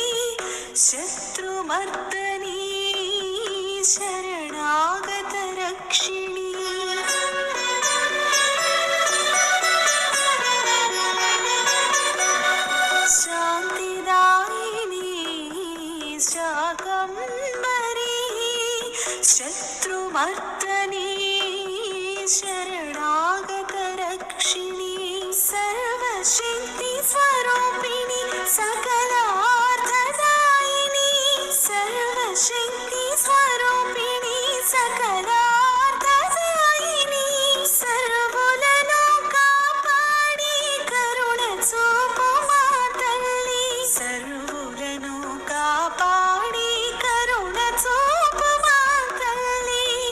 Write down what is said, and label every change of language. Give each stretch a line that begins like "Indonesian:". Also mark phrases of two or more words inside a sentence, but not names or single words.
Sanskrit: शत्रुमर्दनी शरणागतरक्षिणी शान्तिदायिनी शाकम्भरी शत्रुमर्दनी शरणागतरक्षिणी सर्वशक्तिस्वरूपिणी सकलार्थदायिनी सर्वशक्तिस्वरूपिणी सकलार्थदायिनी
Telugu: सर्वुలను కాపాడి కరుణ చూపు మా తల్లి सर्वुలను కాపాడి కరుణ చూపు మా తల్లి